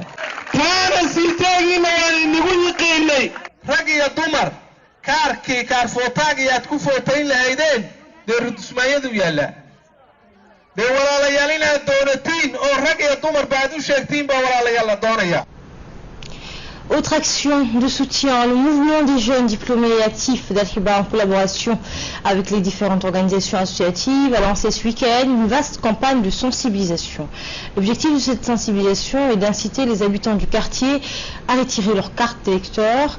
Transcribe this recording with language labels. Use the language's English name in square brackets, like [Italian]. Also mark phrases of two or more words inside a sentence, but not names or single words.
[Somali] kaana siitaagiina nigu yiqiinay rag iyo dumar kaar footaagii aad ku footayn lahaydeen dee rudusmaayadu yaalla dee walaalayaal inaad doonatiin oo rag iyo dumar baad u sheegtiin baa walaalayaal la doonaya. [French] Autre action de soutien, le mouvement des jeunes diplômés et actifs d'Al-Hiba en collaboration avec les différentes organisations associatives a lancé ce week-end une vaste campagne de sensibilisation. L'objectif de cette sensibilisation est d'inciter les habitants du quartier à retirer leur carte d'électeur.